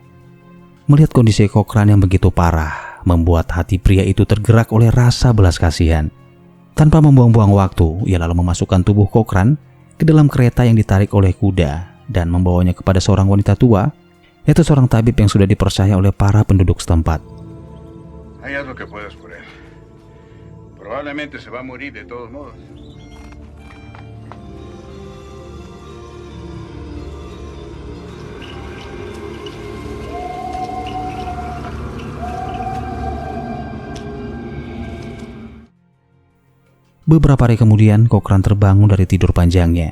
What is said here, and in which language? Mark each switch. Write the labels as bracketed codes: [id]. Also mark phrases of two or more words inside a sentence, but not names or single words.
[id] Melihat kondisi Cochran yang begitu parah, membuat hati pria itu tergerak oleh rasa belas kasihan. Tanpa membuang-buang waktu, ia lalu memasukkan tubuh Cochran ke dalam kereta yang ditarik oleh kuda dan membawanya kepada seorang wanita tua, yaitu seorang tabib yang sudah dipercaya oleh para penduduk setempat. [es] Haz lo que puedas por él. Probablemente se va a morir de todos modos. [id] Beberapa hari kemudian, Cochran terbangun dari tidur panjangnya.